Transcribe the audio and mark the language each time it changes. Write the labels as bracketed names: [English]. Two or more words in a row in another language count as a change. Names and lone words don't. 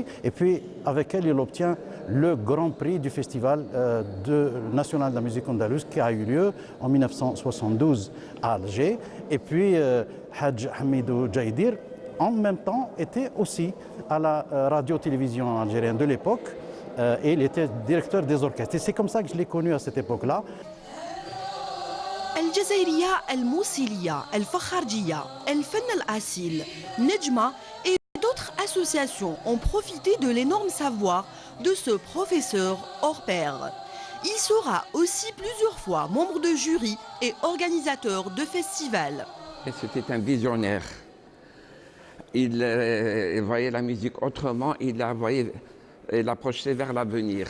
[French] Et puis avec elle, il obtient le grand prix du Festival national de la musique andalouse qui a eu lieu en 1972 à Alger. Et puis Hadj Hamidou Jaïdir, en même temps, était aussi à la radio-télévision algérienne de l'époque. Et il était directeur des orchestres. Et c'est comme ça que je l'ai connu à cette époque-là. El Jazairiya, El Mousiliya, El Fakharjiya, El Fen El Asil, Nejma et d'autres associations ont profité de l'énorme savoir de ce professeur hors pair. Il sera aussi plusieurs fois membre de jury et organisateur de festivals. C'était un visionnaire. Il voyait la musique autrement, il la projetait vers l'avenir.